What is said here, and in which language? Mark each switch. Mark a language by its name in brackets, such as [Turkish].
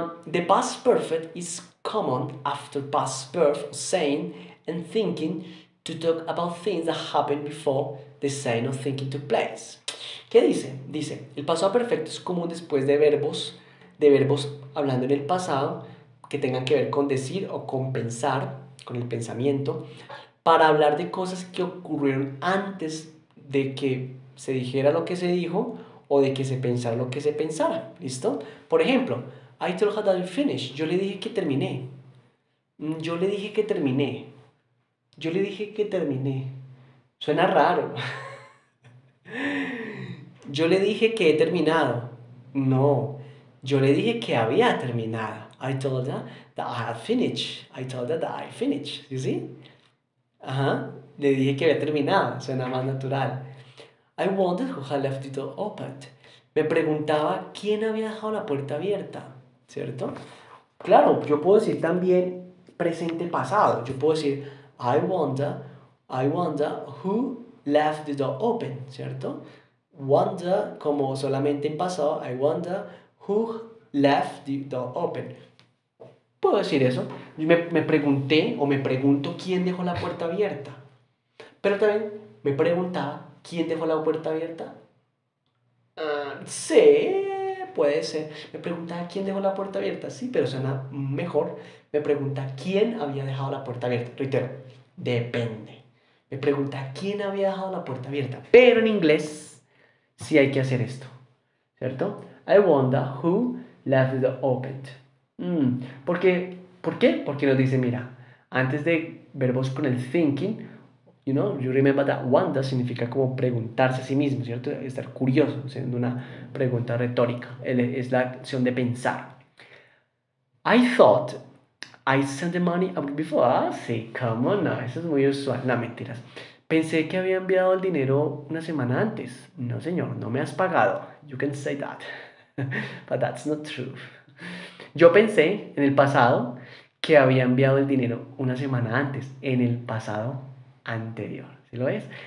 [English] The past perfect is common after past perfect saying and thinking to talk about things that happened before the saying or thinking took place. [Spanish] ¿Qué dice? Dice, el pasado perfecto es común después de verbos hablando en el pasado que tengan que ver con decir o con pensar, con el pensamiento, para hablar de cosas que ocurrieron antes de que se dijera lo que se dijo o de que se pensara lo que se pensara. ¿Listo? Por ejemplo, [English] I told her that I finished. [Spanish] Yo le dije que terminé. Yo le dije que terminé. Yo le dije que terminé. Suena raro. Yo le dije que he terminado. No. Yo le dije que había terminado. [English] I told her that I had finished. I told her that I finished. You see? Ajá. [Spanish] Le dije que había terminado. Suena más natural. [English] I wondered who had left the door open. [Spanish] Me preguntaba quién había dejado la puerta abierta. ¿Cierto? Claro, yo puedo decir también presente pasado. Yo puedo decir [English] I wonder who left the door open, [Spanish] ¿cierto? [English] Wonder [Spanish] como solamente en pasado, [English] I wonder who left the door open. [Spanish] Puedo decir eso. Me pregunté o me pregunto quién dejó la puerta abierta. Pero también me preguntaba quién dejó la puerta abierta. Sí, puede ser. Me preguntaba quién dejó la puerta abierta. Sí, pero suena mejor. Me pregunta quién había dejado la puerta abierta. Reitero, depende. Me pregunta quién había dejado la puerta abierta. Pero en inglés sí hay que hacer esto. ¿Cierto? [English] I wonder who left the door open. [Spanish] ¿Por qué? Porque nos dice, mira, antes de verbos con el thinking, [English] you remember that [Spanish] wonder significa como preguntarse a sí mismo, ¿cierto? Estar curioso, siendo una pregunta retórica. Es la acción de pensar. [English] I thought I sent the money out before. [Spanish] Ah, sí, [English] come on, [Spanish] no, eso es muy usual. No, mentiras. Pensé que había enviado el dinero una semana antes. No, señor, no me has pagado. [English] You can say that. But that's not true. [Spanish] Yo pensé en el pasado que había enviado el dinero una semana antes, en el pasado anterior. ¿Sí lo ves?